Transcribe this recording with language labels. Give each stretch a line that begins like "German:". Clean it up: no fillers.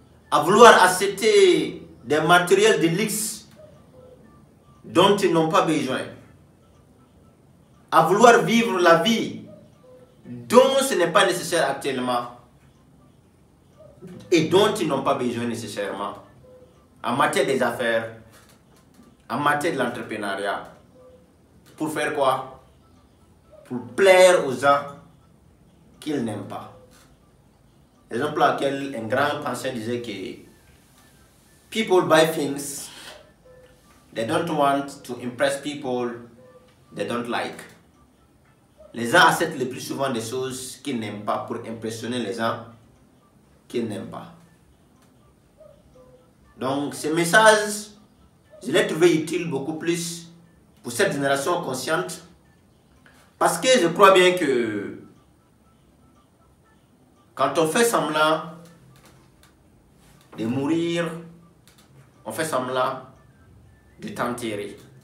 French: à vouloir acheter des matériels de luxe dont ils n'ont pas besoin, à vouloir vivre la vie dont ce n'est pas nécessaire actuellement et dont ils n'ont pas besoin nécessairement en matière des affaires, en matière de l'entrepreneuriat. Pour faire quoi? Pour plaire aux gens qu'ils n'aiment pas. Raison pour laquelle un grand penseur disait que
English: people buy things they don't want to impress people they don't like.
French: Les gens achètent le plus souvent des choses qu'ils n'aiment pas pour impressionner les gens qu'ils n'aiment pas. Donc ce message, je l'ai trouvé utile beaucoup plus pour cette génération consciente, parce que je crois bien que quand on fait semblant de mourir, on fait semblant de t'enterrer.